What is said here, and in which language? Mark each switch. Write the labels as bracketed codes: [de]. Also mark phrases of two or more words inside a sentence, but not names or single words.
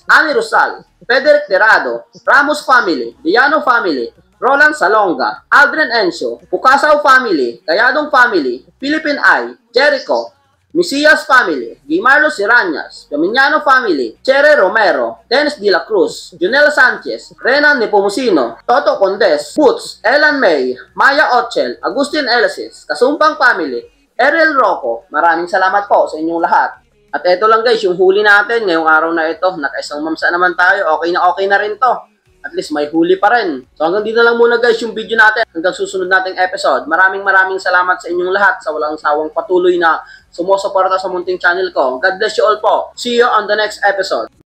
[tl] Ani Rosal, Frederick Terado, Ramos Family, Diano Family, Roland Salonga, Aldrin Encio, Pukasaw Family, Kayadong Family, Philippine Eye, Jericho, Misias Family, Guimarlo Siranyas, Dominiano Family, Chere Romero, Dennis De La Cruz, Junel Sanchez, Renan Nepomuceno, Toto Condes, Boots, Elan May, Maya Ochel, Agustin Elisis, Kasumpang Family, Ariel Rocco. Maraming salamat po sa inyong lahat. At ito lang guys, yung huli natin ngayong araw na ito. Nakaisang mamsa naman tayo. Okay na rin to. At least may huli pa rin. So hanggang dito lang muna guys yung video natin. Hanggang susunod nating episode. Maraming salamat sa inyong lahat sa walang sawang patuloy na sumusuporta sa munting channel ko. [en] God bless you all po. See you on the next episode.